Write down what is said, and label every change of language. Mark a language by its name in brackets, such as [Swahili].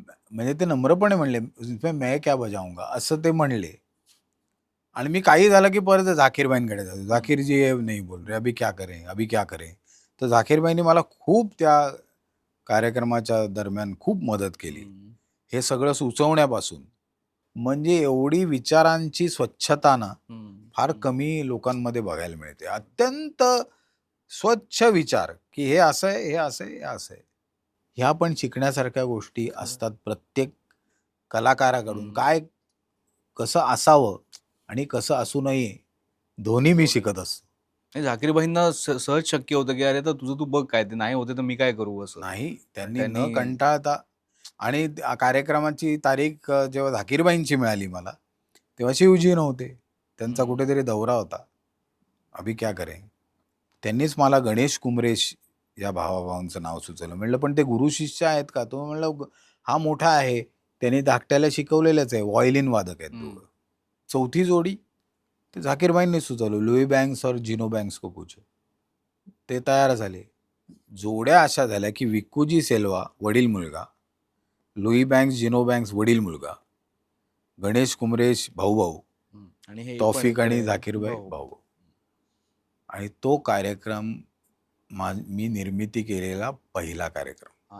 [Marathi] म्हणजे ते नम्रपणे म्हणले, [Hindi] "उसमें मैं क्या बजाऊंगा?" [Marathi] असं ते म्हणले. आणि मी काही झालं, की परत झाकीर भाईंकडे जातो. [Hindi] "झाकीर जी ये नहीं बोल रहे, अभी क्या करें? अभी क्या करें?" [Marathi] तर झाकीर भाईंनी मला खूप त्या कार्यक्रमाच्या दरम्यान खूप मदत केली. हं. हे सगळं सुचवण्यापासून. म्हणजे एवढी विचारांची स्वच्छता ना, हं. फार कमी लोकांमध्ये बघायला मिळते. अत्यंत स्वच्छ विचार, की हे असं आहे, हे असं आहे, हे असं आहे. ह्या पण शिकण्यासारख्या गोष्टी असतात प्रत्येक कलाकाराकडून. हं. काय कसं असावं आणि कसं असू नये, दोन्ही मी शिकत असतो. नाही झाकीरबाईंना सहज शक्य होतं, की "अरे, तर तुझं तू बघ काय ते नाही होते तर मी काय करू?" असं. नाही, आणि त्यांनी न त्यांनी कंटाळता आणि कार्यक्रमाची तारीख जेव्हा झाकीरबाईंची मिळाली मला, तेव्हा शिवजी नव्हते. त्यांचा हं. कुठेतरी दौरा होता. [Hindi] अभी क्या करें? [Marathi] त्यांनीच मला गणेश कुमरेश या भावाभावांचं नाव सुचवलं. म्हटलं, "पण ते गुरु शिष्य आहेत का?" तो म्हणला, "हा मोठा आहे. त्यांनी धाकट्याला शिकवलेलंच आहे. व्हायोलिन वादक आहेत हं. दोघं." चौथी जोडी ते झाकीरबाईंनी सुचवलं. [Hindi] लुई बँक्स और जिनो बँक्स को पूछो. [Marathi] ते तयार झाले. जोड्या अशा झाल्या, की विक्कूजी सेल्वा वडील मुलगा, लुई बँक्स, जिनो बँक्स वडील मुलगा, गणेश कुमरेश भाऊ-भाऊ, हं. आणि हे पण तौफिक आणि इकडे झाकीरबाई भाऊ. भाऊ. आणि तो कार्यक्रम मी निर्मिती केलेला पहिला कार्यक्रम.